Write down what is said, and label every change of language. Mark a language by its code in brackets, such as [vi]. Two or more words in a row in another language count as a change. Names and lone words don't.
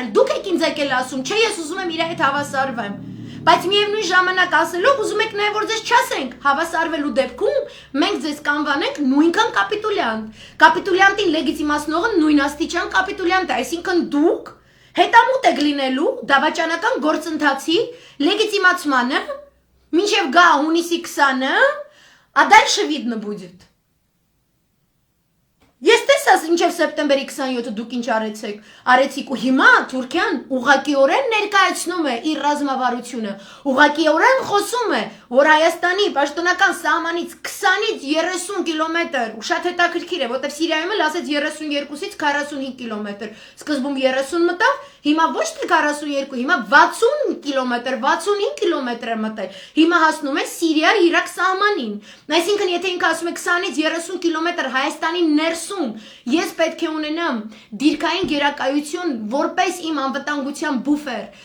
[hy] դուք եք ինձ եկել ասում, չէ ես ուզում եմ իր հետ հավասարվեմ, բայց միևնույն ժամանակ ասելով ուզում եք նաև որ ձեզ չասենք, հավասարվելու դեպքում մենք ձեզ կանվանենք նույնքան կապիտուլյանտ, կապիտուլյանտին լեգիտիմացնողը նույն աստիճան կապիտուլյանտ է, այսինքն դուք հետամուտ եք լինելու դավաճանական գործընթացի լեգիտիմացմանը, մինչև գա հունիսի 20-ը, [ru] а дальше видно будет. [hy] Ես տեսած մինչև սեպտեմբերի 27-ը դուք ինչ արեցիք ու հիմա Թուրքիան ուղղակիորեն ներկայացնում է իր ռազմավարությունը, ուղղակիորեն խոսում է, որ Հայաստանի պաշտոնական սահմանից 20-ից 30 կիլոմետր, ու շատ հետաքրքիր է, որտեղ Սիրիայում էլ ասեց 32-ից 45 կիլոմետր, սկզբում 30 մտավ, հիմա ոչ թե 42, հիմա 60 կիլոմետր, 65 կիլոմետր է մտել, հիմա հասնում է Սիրիա-Իրաք սահմանին, այսինքն եթե ինքը ասում է 20-ից 30 կիլոմետր Հայաստանի ներսում, ես պետք է ունենամ դիրքային գերակայություն որպես իմ անվտանգության բուֆեր,